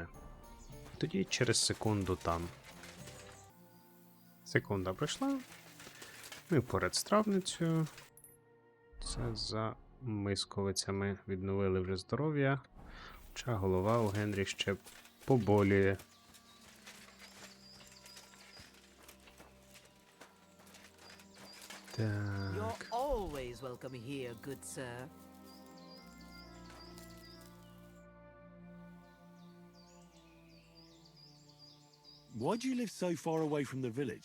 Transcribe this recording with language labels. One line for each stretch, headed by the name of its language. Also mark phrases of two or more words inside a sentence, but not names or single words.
Ukrainian: Тоді через секунду там. Секунда пройшла. Ми поряд з травницею. Це за Мисковицями. Відновили вже здоров'я. Хоча голова у Генрі ще поболює.
English: You're
Ukrainian: Так.
English: always welcome here, good sir. Why do you live so far away from the village?